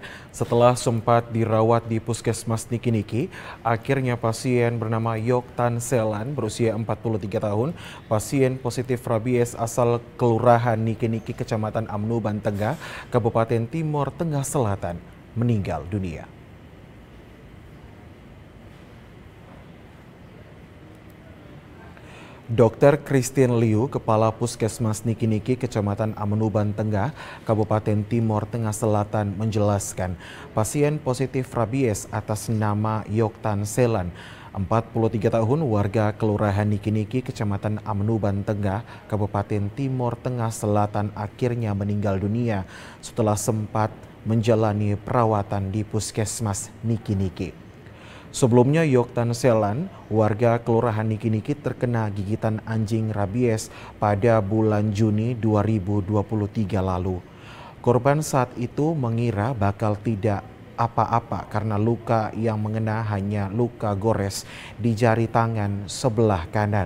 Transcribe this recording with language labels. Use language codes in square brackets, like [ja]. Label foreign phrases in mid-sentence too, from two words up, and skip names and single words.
[id] Setelah sempat dirawat di Puskesmas Niki-Niki, akhirnya pasien bernama Yoktan Selan berusia 43 tahun, pasien positif rabies asal Kelurahan Niki-Niki, Kecamatan Amnu Bantengah, Kabupaten Timor Tengah Selatan, meninggal dunia. Dr. Christine Liu, Kepala Puskesmas Niki-Niki, Kecamatan Amnu Bantengah, Kabupaten Timor Tengah Selatan menjelaskan pasien positif rabies atas nama Yoktan Selan, 43 tahun, warga Kelurahan Niki-Niki, Kecamatan Amnu Bantengah, Kabupaten Timor Tengah Selatan akhirnya meninggal dunia setelah sempat menjalani perawatan di Puskesmas Niki-Niki. Sebelumnya Yoktan Selan, warga Kelurahan Niki-Niki, terkena gigitan anjing rabies pada bulan Juni 2023 lalu. Korban saat itu mengira bakal tidak apa-apa karena luka yang mengena hanya luka gores di jari tangan sebelah kanan.